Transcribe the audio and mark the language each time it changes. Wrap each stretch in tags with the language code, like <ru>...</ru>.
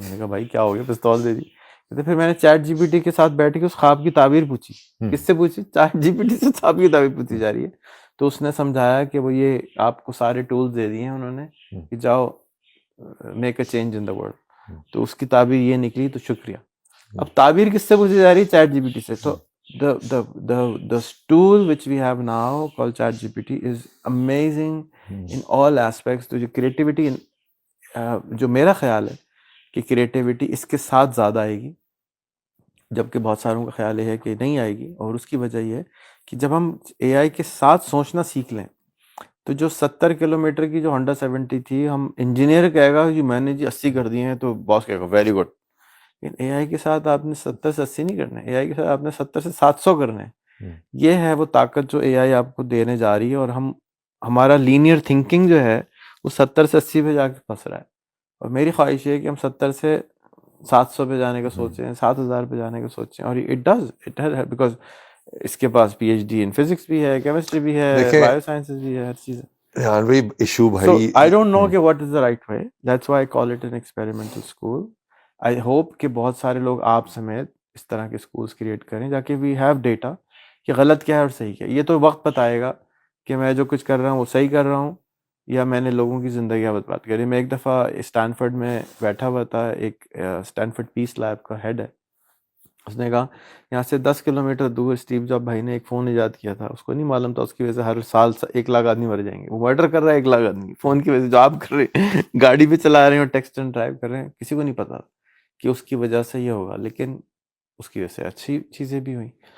<ur>میں نے کہا بھائی کیا ہو گیا, پستول دے دی. کہتے پھر میں نے چیٹ جی پی ٹی کے ساتھ بیٹھ کے اس خواب کی تعبیر پوچھی. کس سے پوچھی؟ چیٹ جی پی ٹی سے خواب کی تعبیر پوچھی جا رہی ہے. تو اس نے سمجھایا کہ وہ یہ آپ کو سارے ٹولز دے دیے ہیں انہوں نے کہ جاؤ</ur> <en>Make a change in the world.</en> <ur>تو اس کی تعبیر یہ نکلی, تو شکریہ. اب تعبیر کس سے پوچھی جا رہی ہے؟ چیٹ جی پی ٹی سے.</ur> <en>تو the tool which we have now called chat gpt is amazing in all aspects.</en> <ur>تو جو کریٹیوٹی, جو میرا خیال ہے کہ کریٹیوٹی اس کے ساتھ زیادہ آئے گی, جبکہ بہت ساروں کا خیال یہ ہے کہ نہیں آئے گی. اور اس کی وجہ یہ ہے کہ جب ہم اے آئی کے ساتھ سوچنا سیکھ لیں, تو جو 70 کلومیٹر کی جو ہونڈا 70 تھی, ہم انجینئر کہے گا کہ میں نے جی 80 کر دیے ہیں, تو باس کہے گا ویری گڈ. لیکن اے آئی کے ساتھ آپ نے 70 سے 80 نہیں کرنا ہے, اے آئی کے ساتھ آپ نے 70 سے 700 کرنا ہے. یہ ہے وہ طاقت جو اے آئی آپ کو دینے جا رہی ہے. اور ہمارا لینئر تھنکنگ جو ہے وہ 70 سے 80 پہ جا کے پھنس رہا ہے. اور میری خواہش یہ ہے کہ ہم 70 سے 700 پہ جانے کا سوچیں, 7000 پہ جانے کا سوچیں. اور</ur> <en>it does because</en> <ur>اس کے پاس P H D in physics بھی ہے, کیمسٹری بھی ہے, بایو سائنسز بھی ہے, ہر چیز ہے. ایشو So بھائی,</ur> <en>I don't know کہ what is the right way. That's why I call it an experimental school. I hope</en> <ur>کہ بہت سارے لوگ آپ سمیت اس طرح کے schools کریٹ کریں, جا کے</ur> <en>we have data</en> <ur>کہ غلط کیا ہے اور صحیح کیا ہے. یہ تو وقت بتائے گا کہ میں جو کچھ کر رہا ہوں وہ صحیح کر رہا ہوں یا میں نے لوگوں کی زندگیاں برباد کری. میں ایک دفعہ اسٹینفرڈ میں بیٹھا ہوا تھا, ایک اسٹینفرڈ پیس لیب کا ہیڈ ہے, اس نے کہا یہاں سے 10 کلومیٹر دور اسٹیو جاب بھائی نے ایک فون ایجاد کیا تھا, اس کو نہیں معلوم تھا اس کی وجہ سے ہر سال 1 لاکھ آدمی مر جائیں گے. وہ مرڈر کر رہا ہے 1 لاکھ آدمی فون کی وجہ سے, جو آپ کر رہے ہیں گاڑی پہ چلا رہے ہیں اور ٹیکسٹ اینڈ ڈرائیو کر رہے ہیں, کسی کو نہیں پتا کہ اس کی وجہ سے یہ ہوگا, لیکن اس کی وجہ سے اچھی چیزیں بھی ہوئیں.</ur>